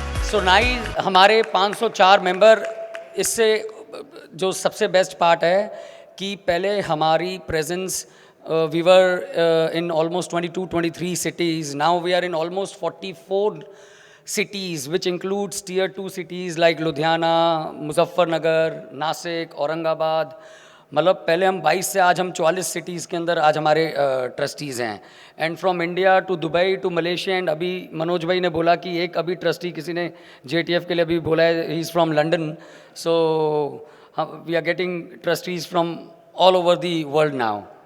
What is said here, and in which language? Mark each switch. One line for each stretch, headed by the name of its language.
Hindi: So nice हमारे 504 member, इससे जो सबसे बेस्ट पार्ट है कि पहले हमारी presence
English: We were in almost 22-23 cities. Now we are in almost 44 cities, which includes tier 2 cities like Ludhiana, Muzaffarnagar, Nasik, Aurangabad.
Hindi: मतलब पहले हम 22 से आज हम 44 सिटीज़ के अंदर आज हमारे ट्रस्टीज़ हैं.
English: And from India to Dubai to Malaysia.
Hindi: And अभी मनोज भाई ने बोला कि एक अभी ट्रस्टी किसी ने JTF के लिए अभी बोला है,
English: He is from London. So we are getting trustees from all over the world now.